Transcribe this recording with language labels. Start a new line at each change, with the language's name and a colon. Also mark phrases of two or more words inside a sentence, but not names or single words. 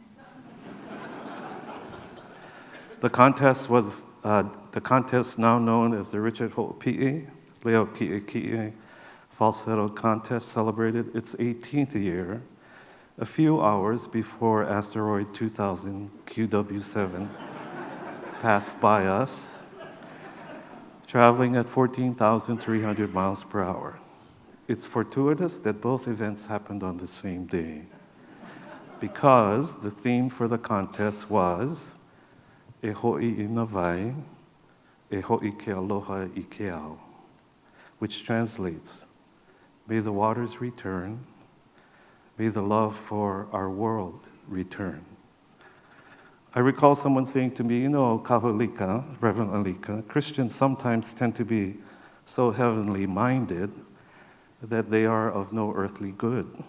English: The contest was now known as the Richard Ho'opi'i Leo Ki'eki'e falsetto contest celebrated its 18th year, a few hours before asteroid 2000 QW7 passed by us, traveling at 14,300 miles per hour. It's fortuitous that both events happened on the same day, because the theme for the contest was
Hawaiian: E ho'i I na vai, e ho'i ke aloha I ke ao,
English: which translates, may the waters return, may the love for our world return. I recall someone saying to me, you know, Kahulika, Reverend Alika, Christians sometimes tend to be so heavenly minded that they are of no earthly good.